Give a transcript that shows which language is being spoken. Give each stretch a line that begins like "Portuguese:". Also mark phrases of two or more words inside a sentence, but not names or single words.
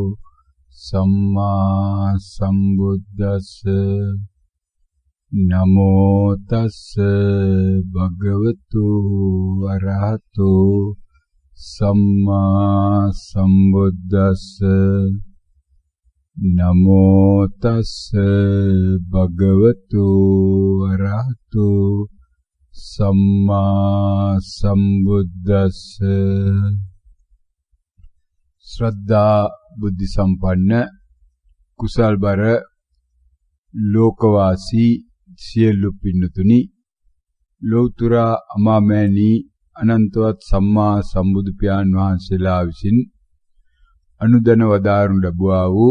Pali: සම්මා සම්බුද්දස්ස නමෝ තස්ස භගවතු අරහතු සම්මා සම්බුද්දස්ස නමෝ තස්ස භගවතු අරහතු සම්මා සම්බුද්දස්ස.
Sinhala: ශ්‍රද්ධා බුද්ධ සම්පන්න කුසල්බර ලෝකවාසී සියලු පින්නතුනි, ලෞතර අමාමෑණී අනන්තවත් සම්මා සම්බුදු පියාණන් වහන්සේලා විසින් අනුදැන වදාරනු ලැබුවා වූ